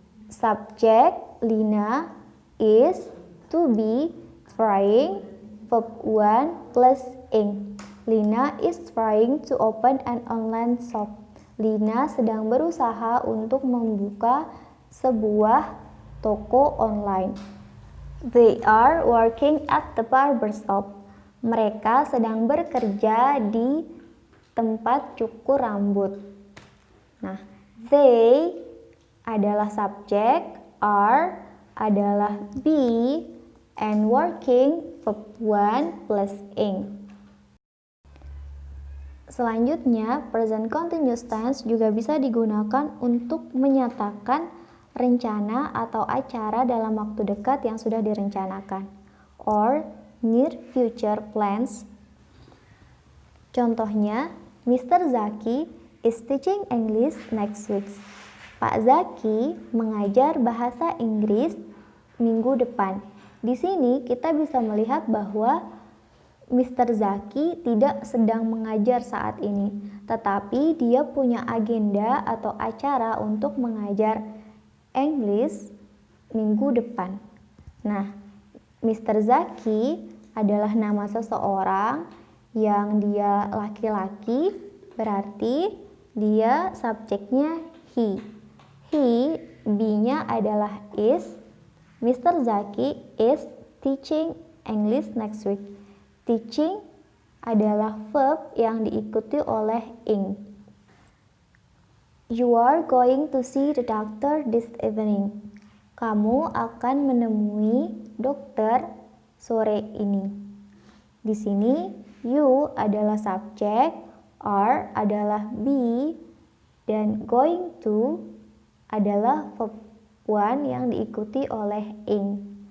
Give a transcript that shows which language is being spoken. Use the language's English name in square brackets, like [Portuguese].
[Indonesian] Subjek Lina is, to be, trying, verb 1 plus ing. [English] Lina is trying to open an online shop. [Indonesian] Lina sedang berusaha untuk membuka sebuah toko online. [English] They are working at the barber shop. [Indonesian] Mereka sedang bekerja di tempat cukur rambut. Nah, they adalah subjek, are adalah be, and working verb 1 plus ing. Selanjutnya, present continuous tense juga bisa digunakan untuk menyatakan rencana atau acara dalam waktu dekat yang sudah direncanakan, [English] or near future plans. [Indonesian] Contohnya, Mr. [English] Zaki is teaching English next week. [Indonesian] Pak Zaki mengajar bahasa Inggris minggu depan. Di sini kita bisa melihat bahwa Mr. Zaki tidak sedang mengajar saat ini, tetapi dia punya agenda atau acara untuk mengajar English minggu depan. Nah, Mr. Zaki adalah nama seseorang yang dia laki-laki, berarti dia subjeknya he. He, be-nya adalah is. Mr. [English] Zaki is teaching English next week. [Indonesian] Teaching adalah verb yang diikuti oleh ing. [English] You are going to see the doctor this evening. [Indonesian] Kamu akan menemui dokter sore ini. Di sini, you adalah subjek, are adalah be, dan going to adalah verb 1 yang diikuti oleh ing.